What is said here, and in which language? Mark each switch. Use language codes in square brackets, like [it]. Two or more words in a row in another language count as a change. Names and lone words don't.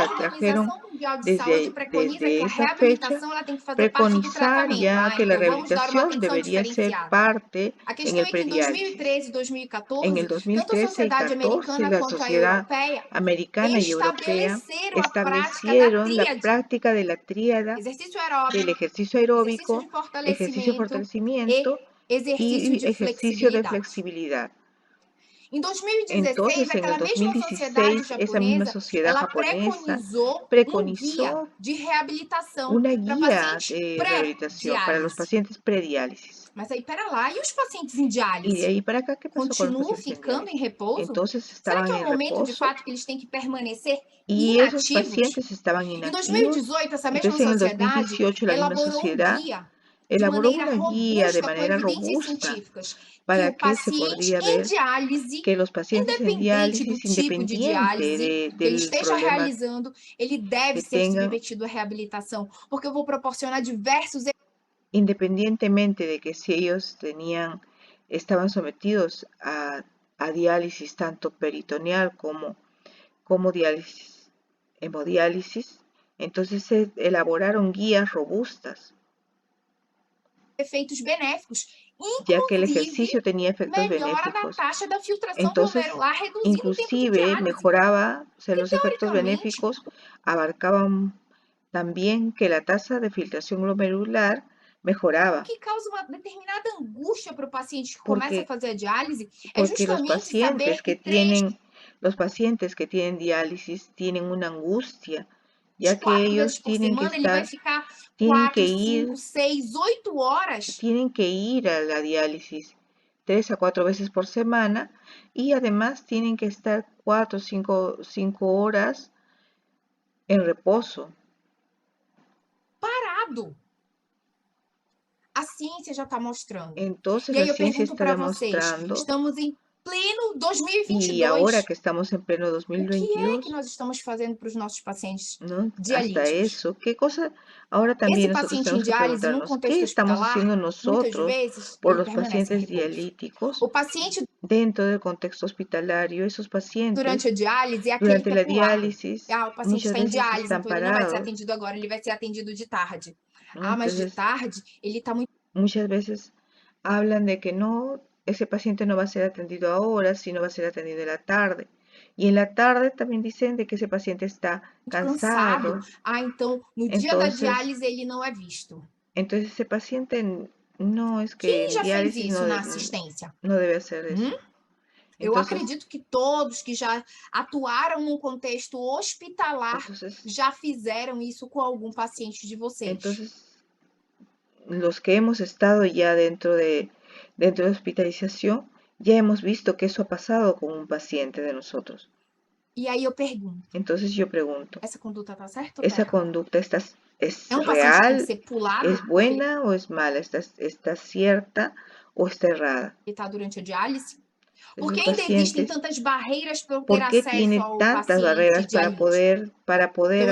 [es] ya trajeron [pt] Organização Mundial de Saúde preconiza que [es] desde [pt] a [es] esa fecha [pt] reabilitação ela tem que fazer parte do [es] preconizar [pt] tratamento. [es] ya que la [pt] Então vamos dar uma [es] rehabilitación [pt] atenção [es] debería ser [pt] diferenciada. [es] parte [pt] A [es] en [pt] questão [es] el [pt] é que em [es] prediálisis. [pt] 2013 e [es] En el [pt] 2014, tanto a [es] 2013 y [pt] Sociedade [es] 14, [pt] Americana [es] la [pt] quanto a [es] sociedad [pt] Europeia [es] americana y europea [pt] estabeleceram a prática da [es] establecieron la [pt] tríade: [es] práctica de la tríada [pt] exercício [es] del [pt] aeróbico, [es] ejercicio [pt] exercício aeróbico, de [es] ejercicio de [pt] fortalecimento e [es] fortalecimiento [pt] exercício [es] y [pt] de [es] ejercicio de [pt] flexibilidade. [es] flexibilidad. [pt] Em 2016, [es] Entonces, en el [pt] aquela mesma sociedade [es] 2016, esa misma [pt] japonesa, [es] sociedad [pt] ela [es] japonesa [pt] preconizou um guia [es] preconizó [pt] de reabilitação [es] una [pt] para [es] guía [pt] pacientes [es] de rehabilitación para los [pt] pré-diálise. [es] pacientes prediálisis. [pt] Mas aí, pera lá, e os pacientes em [es] Y de [pt] diálise? [es] ahí para acá, ¿qué pasó con los [pt] Continuam [es] pacientes en [pt] ficando em [es] diálisis? [pt] repouso? [es] Entonces [pt] Será que [es] estaban [pt] é um [es] en [pt] momento de [es] reposo [pt] fato que eles têm que permanecer [es] y esos [pt] inativos? [es] pacientes estaban [pt] Em [es] inactivos. [pt] 2018, essa mesma [es] Entonces, en el [pt] sociedade [es] 2018, la misma [pt] elaborou um [es] sociedad [pt] guia de [es] elaboró [pt] maneira [es] una guía de [pt] robusta, com [es] manera [pt] evidências [es] robusta [pt] científicas, que [es] para [pt] o [es] que se [pt] paciente [es] podría [pt] em [es] ver [pt] diálise, [es] que los pacientes en [pt] independente do [es] diálisis, [pt] tipo de [es] independiente [pt] diálise que ele [es] del [pt] esteja [es] problema [pt] realizando, ele deve [es] que [pt] ser [es] tengan, [pt] submetido à reabilitação, porque eu vou proporcionar diversos [es] independientemente de que si ellos estaban sometidos a diálisis tanto peritoneal como diálisis, hemodiálisis, entonces se elaboraron guías robustas, [pt] efeitos benéficos, [es] ya que el [pt] inclusive [es] ejercicio tenía efectos [pt] melhora da [es] benéficos. [pt] taxa da filtração [es] Entonces, [pt] glomerular, reduzindo o tempo de [es] inclusive [pt] diálise. [es] mejoraba, o sea, [pt] Que [es] los efectos [pt] teoricamente [es] benéficos abarcaban también que la tasa de filtración glomerular [pt] o [es] mejoraba, [pt] que causa uma determinada angústia para o paciente que começa a [es] porque, [pt] fazer a diálise é [es] porque [pt] justamente saber que [es] los pacientes que tienen diálisis tienen una angustia, ya que [pt] 4 vezes [es] ellos [pt] por semana ele vai ficar [es] tienen que [pt] 4, [es] ir, [pt] 5, 6, 8 horas. [es] tienen que ir a la diálisis 3 a 4 veces por semana y además tienen que estar 4 o 5 horas en reposo. [pt] Parado. A ciência já está mostrando. [es] Entonces [pt] E aí [es] la [pt] eu [es] ciencia [pt] pergunto [es] está [pt] para vocês, [es] demostrando, [pt] estamos em pleno [es] y ahora [pt] 2022, [es] que estamos en pleno [pt] o que é que [es] 2022, [pt] nós estamos fazendo para os nossos pacientes [es] ¿no? Hasta [pt] dialíticos? [es] eso, ¿qué cosa? Ahora [pt] Esse [es] también nosotros [pt] paciente em [es] tenemos que [pt] diálise, num [es] preguntarnos, ¿qué [pt] contexto [es] estamos [pt] hospitalar, [es] haciendo [pt] muitas [es] nosotros [pt] vezes [es] por [pt] ele [es] los [pt] permanece em [es] pacientes [pt] repouso. [es] dialíticos [pt] O paciente [es] dentro del contexto hospitalario? Esos [pt] durante [es] pacientes [pt] a diálise é aquele [es] durante [pt] que é [es] la [pt] pulado. [es] diálisis [pt] Ah, o paciente [es] muchas [pt] está em [es] veces [pt] diálise, [es] están [pt] então ele não vai ser [es] parados, [pt] atendido agora, ele vai ser atendido de tarde. [es] ¿no? [pt] Ah, mas de [es] Entonces, [pt] tarde ele está muito [es] muchas veces hablan de que no, ese paciente no va a ser atendido ahora, sino va a ser atendido en la tarde. Y en la tarde también dicen de que ese paciente está [pt] cansado. [es] cansado. [pt] Então, no dia da diálise, ele não é visto. [es] Entonces ese paciente no es que [pt] Quem [es] en [pt] já fez [es] diálisis [pt] isso na assistência? [es] no debe hacer eso. [pt] Eu [es] Entonces, [pt] acredito que todos que já atuaram num contexto hospitalar [es] entonces, [pt] já fizeram isso com algum paciente de vocês. [es] entonces, los que hemos estado ya dentro de hospitalización, ya hemos visto que eso ha pasado con un paciente de nosotros. [pt] E aí eu pergunto, [es] Entonces yo pregunto, [pt] essa conduta tá certa ou tá [es] ¿esa [pt] errada? [es] conducta es [pt] É um paciente que tem que [es] real, [pt] ser pulado [es] es [pt] porque ele [es] buena o es mala? ¿Está cierta o está errada? [pt] está durante a diálise? Por [es] Esos [pt] que ainda existem [es] pacientes, [pt] tantas barreiras para eu ter [es] ¿por qué [pt] acesso [es] tiene [pt] ao [es] tantas [pt] paciente [es] barreras para [pt] dialítico? [es] poder